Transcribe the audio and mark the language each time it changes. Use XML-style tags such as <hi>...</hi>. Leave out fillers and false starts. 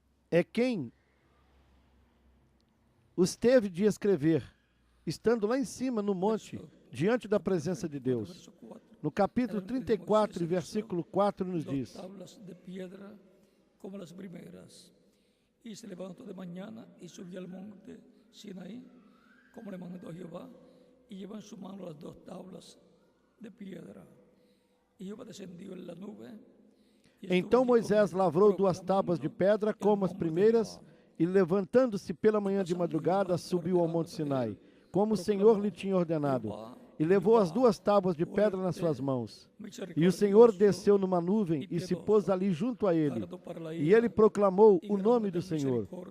<pt>é quem os teve de escrever, estando lá em cima no monte, diante da presença de Deus. No capítulo 34, versículo 4, nos diz:</pt> <es>tablas de piedra como las primeras. Y se levantó de mañana y subió al monte Sinaí, como le mandó Jehová, y llevó en su mano las 2 tablas de piedra. Y Jehová descendió en la nube.</es> <pt>Então Moisés lavrou 2 tábuas de pedra como as primeiras, e levantando-se pela manhã de madrugada, subiu ao monte Sinai, como o Senhor lhe tinha ordenado, e levou as 2 tábuas de pedra nas suas mãos. E o Senhor desceu numa nuvem e se pôs ali junto a ele, e ele proclamou o nome do Senhor.</pt>